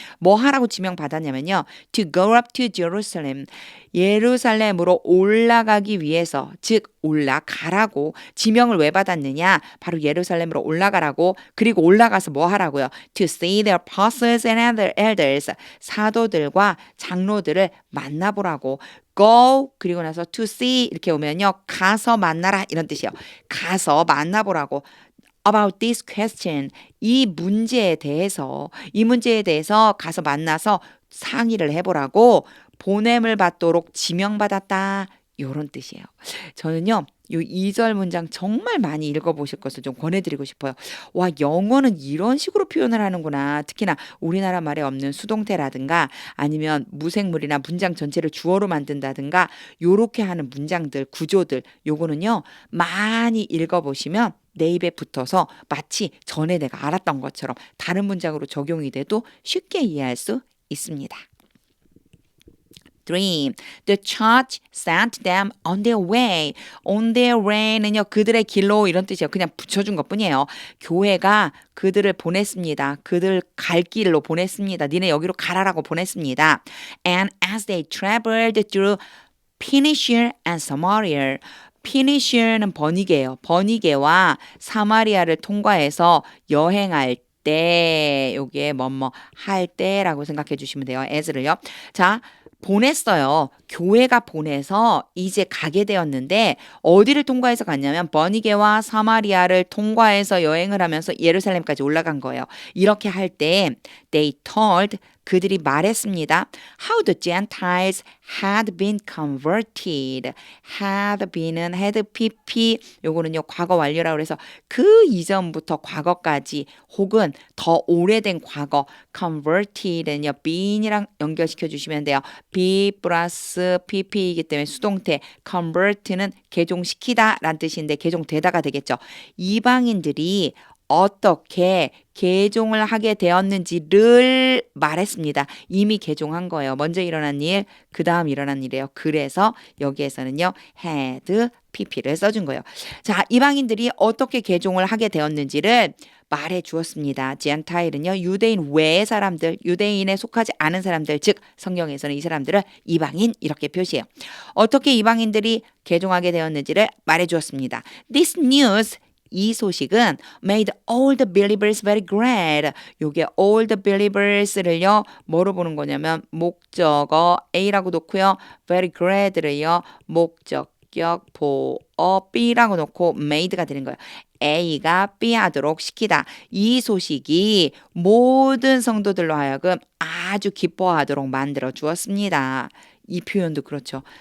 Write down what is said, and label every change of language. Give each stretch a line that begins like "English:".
Korean: 뭐 하라고 지명 받았냐면요.
English: To go up to Jerusalem.
Korean: 예루살렘으로 올라가기 위해서, 즉 올라가라고. 지명을 왜 받았느냐? 바로 예루살렘으로 올라가라고. 그리고 올라가서 뭐 하라고요?
English: To see the apostles and other elders.
Korean: 사도들과 장로들을 만나보라고. go 그리고 나서 to see 이렇게 오면요. 가서 만나라 이런 뜻이에요. 가서 만나보라고.
English: About this question.
Korean: 이 문제에 대해서 가서 만나서 상의를 해보라고 보냄을 받도록 지명받았다. 요런 뜻이에요. 저는요. 요 2절 문장 정말 많이 읽어보실 것을 좀 권해드리고 싶어요. 와, 영어는 이런 식으로 표현을 하는구나. 특히나 우리나라 말에 없는 수동태라든가 아니면 무생물이나 문장 전체를 주어로 만든다든가 요렇게 하는 문장들, 구조들 요거는요. 많이 읽어보시면 내 입에 붙어서 마치 전에 내가 알았던 것처럼 다른 문장으로 적용이 돼도 쉽게 이해할 수 있습니다. 3.
English: The church sent them on their way. On their way는요.
Korean: 그들의 길로 이런 뜻이에요. 그냥 붙여준 것뿐이에요. 교회가 그들을 보냈습니다. 그들 갈 길로 보냈습니다. 니네 여기로 가라라고 보냈습니다.
English: And as they traveled through Phoenicia and Samaria.
Korean: 피니시아는 버니게예요. 버니게와 사마리아를 통과해서 여행할 때 요게 뭐뭐 할 때라고 생각해 주시면 돼요. as를요. 자, 보냈어요. 교회가 보내서 이제 가게 되었는데 어디를 통과해서 갔냐면 버니게와 사마리아를 통과해서 여행을 하면서 예루살렘까지 올라간 거예요. 이렇게 할 때
English: they told
Korean: 그들이 말했습니다.
English: How the Gentiles had been converted.
Korean: had been은 had pp 요거는요 과거 완료라고 해서 그 이전부터 과거까지 혹은 더 오래된 과거 converted는요 been이랑 연결시켜 주시면 돼요. be 플러스 pp이기 때문에 수동태 convert는 개종시키다 라는 뜻인데 개종되다가 되겠죠. 이방인들이 어떻게 개종을 하게 되었는지를 말했습니다. 이미 개종한 거예요. 먼저 일어난 일, 그 다음 일어난 일이에요. 그래서 여기에서는요. had, pp를 써준 거예요. 자, 이방인들이 어떻게 개종을 하게 되었는지를 말해 주었습니다. 젠타일은요. 유대인 외의 사람들, 유대인에 속하지 않은 사람들, 즉 성경에서는 이 사람들을 이방인 이렇게 표시해요. 어떻게 이방인들이 개종하게 되었는지를 말해 주었습니다.
English: This news
Korean: 이 소식은
English: made all the believers very glad.
Korean: 요게
English: all the believers
Korean: 를요 뭐로 보는 거냐면 목적어 A라고 놓고요.
English: very glad
Korean: 를요 목적격 보어 B라고 놓고 made가 되는 거예요. A가 B 하도록 시키다. 이 소식이 모든 성도들로 하여금 아주 기뻐하도록 만들어 주었습니다. 이 표현도 그렇죠.